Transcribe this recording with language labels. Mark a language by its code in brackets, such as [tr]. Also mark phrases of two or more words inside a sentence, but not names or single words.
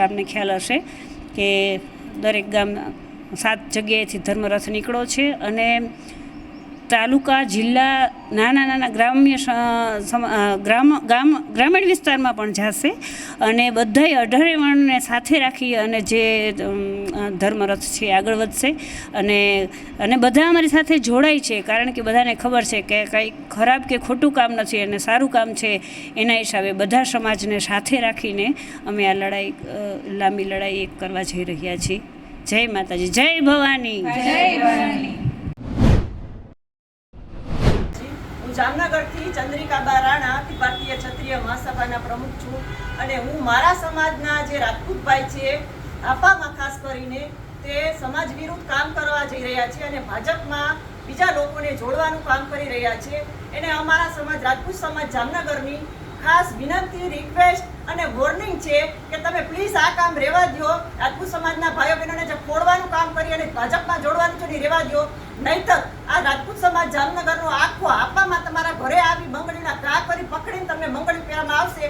[gu] આપને ખ્યાલ હશે કે દરેક ગામ 7 જગ્યાએથી ધર્મરથ નીકળ્યો છે અને તાલુકા જિલ્લા નાના ગ્રામ્ય ગ્રામીણ વિસ્તારમાં પણ જશે અને બધાય 18 વર્ણને સાથે રાખી અને જે ધર્મરથ છે આગળ વધશે અને બધા અમારી સાથે જોડાય છે, કારણ કે બધાને ખબર છે કે કાંઈ ખરાબ કે ખોટું કામ નથી અને સારું કામ છે। એના હિસાબે બધા સમાજને સાથે રાખીને અમે આ લડાઈ લાંબી લડાઈ એક કરવા જઈ રહ્યા છીએ। જય માતાજી, જય ભવાની। જામનગરથી ચંદ્રિકાબા રાણા ભારતીય ક્ષત્રિય મહાસભાના પ્રમુખ છું અને હું મારા સમાજના જે રાજપૂત ભાઈ છે આપામાં ખાસ કરીને તે સમાજ વિરુદ્ધ કામ કરવા જઈ રહ્યા છે અને ભાજપમાં બીજા લોકોને જોડવાનું કામ કરી રહ્યા છે. એને અમારા સમાજ રાજપૂત સમાજ જામનગરની ખાસ વિનંતી, રિક્વેસ્ટ અને વોર્નિંગ છે કે તમે પ્લીઝ આ કામ રહેવા દો. રાજપૂત સમાજના ભાઈઓ બહેનોને જે ફોડવાનું કામ કરી અને ભાજપમાં જોડવાનું છે ને રહેવા દો, નહીંતર આ રાજપૂત સમાજ જામનગરનો આખો આપવામાં તમારા ઘરે આવી બંગડીના ઘા કરી પકડીને તમને બંગડી પહેરવામાં આવશે.